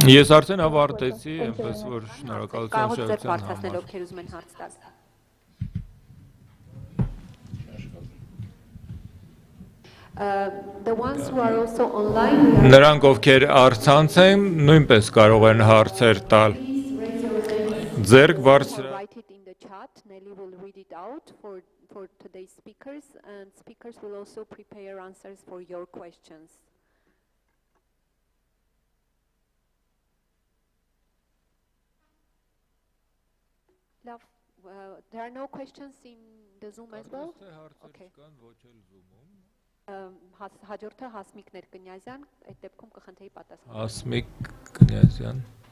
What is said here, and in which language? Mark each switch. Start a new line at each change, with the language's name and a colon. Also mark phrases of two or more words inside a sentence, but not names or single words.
Armenian: Ես արդեն ավարտեցի, այնպես որ շնորհակալություն շնորհակալություն հարցնել, ովքեր ուզում են հարց տալ։
English: The ones who are also online.
Armenian: Նրանք ովքեր առցանց են, նույնպես կարող են հարցեր տալ։ Ձեռք բարձր
English: Write it in the chat. Nelly will read it out for today's speakers, and speakers will also prepare answers for your questions. Love, there are no questions in the Zoom as well? Okay.
Armenian: Հաջորդը Հասմիկ Կնյազյան, այդ դեպքում կխնդրեի պատասխանել։ Հասմիկ Կնյազյան։